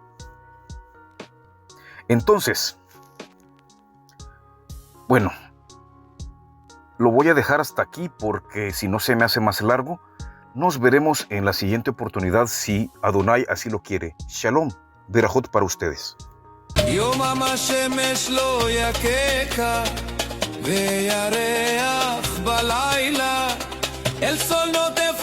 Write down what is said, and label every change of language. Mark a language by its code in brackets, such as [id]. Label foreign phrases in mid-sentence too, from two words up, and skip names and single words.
[es] Entonces, bueno, lo voy a dejar hasta aquí porque si no se me hace más largo. Nos veremos en la siguiente oportunidad si Adonai así lo quiere. [he] שלום, ברכות [es] para ustedes. [he] יומם השמש לא יככה וירח בלילה אל צולנות